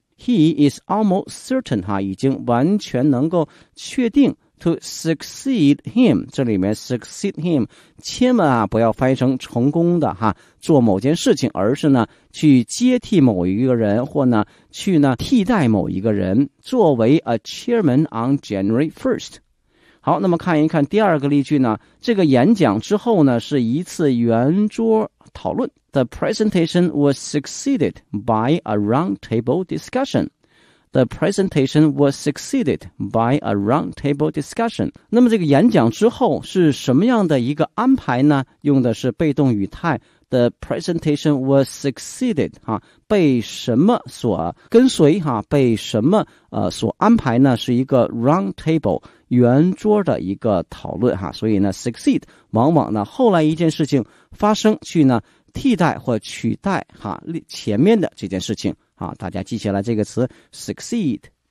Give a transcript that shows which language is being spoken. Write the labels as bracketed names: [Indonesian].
[English] He is almost certain [Chinese] 哈，已经完全能够确定 [English] to succeed him， [Chinese] 这里面 [English] succeed him [Chinese] 千万啊不要翻译成成功的哈，做某件事情，而是呢去接替某一个人，或呢去呢替代某一个人，作为 [English] a chairman on January 1st。 [Chinese] 好，那么看一看第二个例句呢，这个演讲之后呢是一次圆桌讨论。 [English] The presentation was succeeded by a roundtable discussion. The presentation was succeeded by a roundtable discussion. [Chinese] 那么这个演讲之后是什么样的一个安排呢？用的是被动语态。 [English] The presentation was succeeded, [Chinese] 哈、啊、被什么所跟随哈、啊、被什么所安排呢，是一个 round table, 圆桌的一个讨论哈、啊、所以呢 succeed, 往往呢后来一件事情发生去呢替代或取代哈、啊、前面的这件事情哈、啊、大家记下来这个词 succeed。